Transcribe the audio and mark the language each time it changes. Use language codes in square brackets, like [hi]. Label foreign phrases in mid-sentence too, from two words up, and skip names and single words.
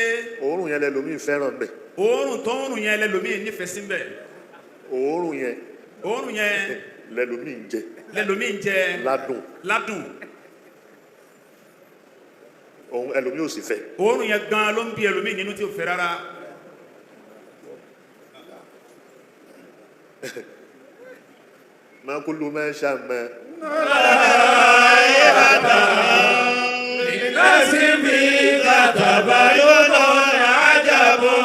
[yo] òórùn yẹn lẹ́lòmíì fẹ́ràn bẹ̀. òórùn tó òórùn yẹn lẹ́lòmíì nífẹ̀ẹ́ sí bẹ̀. òórùn yẹn lẹ́lòmíì ń jẹ. lẹ́lòmíì ń jẹ. ládùn. òun ẹlòmíì ò sì fẹ́. òórùn yẹn gan ló ń bí ẹlòmíì nínú tí ò fẹ́ rárá. [ar] ما كل ما شم للناس فيك تباين عجب